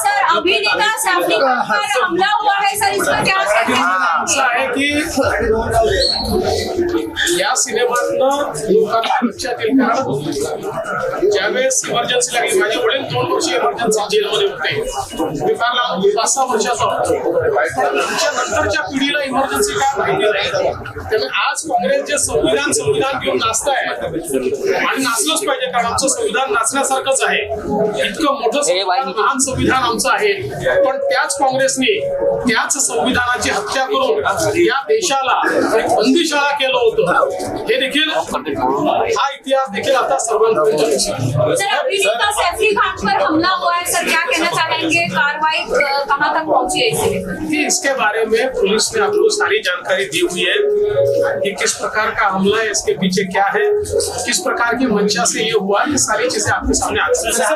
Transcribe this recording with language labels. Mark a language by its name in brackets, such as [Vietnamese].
[Hindi] अभिनेता हमला हुआ है सर, इसका क्या [Marathi] ऐसा है कि या सिनेमातनं लोकांना लक्षात येईल कारण ज्यावेळेस इमर्जन्सी लागली, माझे वडील 2 वर्ष इमर्जन्सी जेलमध्ये होते, मी फार 5-6 वर्षाचा होतो, त्याच्या नंतरच्या पिढीला इमर्जन्सी काय माहिती नाही। त्यामुळे आज काँग्रेस जे संविधान घेऊन नाचताय आणि नाचलंच पाहिजे कारण आमचं संविधान नाचण्यासारखंच आहे। इतकं मोठं संविधान, महान संविधान आमचं आहे, पण त्याच काँग्रेसने त्याच संविधानाची हत्या करून या देशाला एक बंदीशाळा केलं होतं हे देखील हा इतिहास देखील आता सर्वांपर्यंत दिसला. [Hindi] सर अभिनेता सैफ खान पर हमला हुआ है सर, क्या कहना चाहेंगे? कार्रवाई कहाँ तक पहुंची है इसे लेकर? कि इसके बारे में पुलिस ने आपको सारी जानकारी दी हुई है कि किस प्रकार का हमला है, इसके पीछे क्या है, किस प्रकार की मंशा से ये हुआ, ये सारी चीजें आपके सामने आती हैं.